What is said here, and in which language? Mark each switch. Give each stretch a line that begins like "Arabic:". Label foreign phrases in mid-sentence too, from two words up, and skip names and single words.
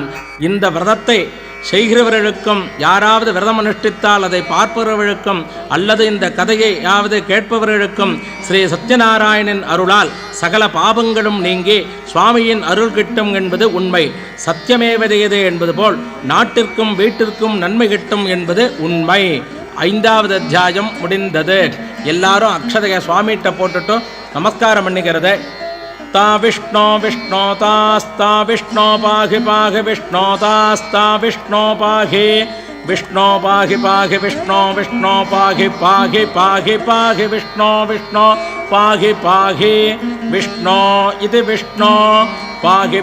Tamil: இந்த விரதத்தை செய்கிறவர்களுக்கும் யாராவது விரதம் அனுஷ்டித்தால் அதை பார்ப்பவர்களுக்கும் அல்லது இந்த கதையை யாவது கேட்பவர்களுக்கும் ஸ்ரீ சத்யநாராயணன் அருளால் சகல பாபங்களும் நீங்கி சுவாமியின் அருள் கிட்டும் என்பது உண்மை. சத்தியமேவதையது என்பது போல் நாட்டிற்கும் வீட்டிற்கும் நன்மை கிட்டும் என்பது உண்மை. 5வது அத்தியாயம் முடிந்தது. எல்லாரும் அக்ஷதைய சுவாமிகிட்ட போட்டுட்டு நமஸ்காரம் பண்ணிக்கிறத.
Sanskrit: ता विष्णो विष्णो तास्ता विष्णो पाहि पाहि विष्णो तास्ता विष्णो पाहि विष्णो पाहि पाहि विष्णो विष्णो पाहि पाहि पाहि पाहि विष्णो विष्णो पाहि पाहि विष्णो इति विष्णो पाहि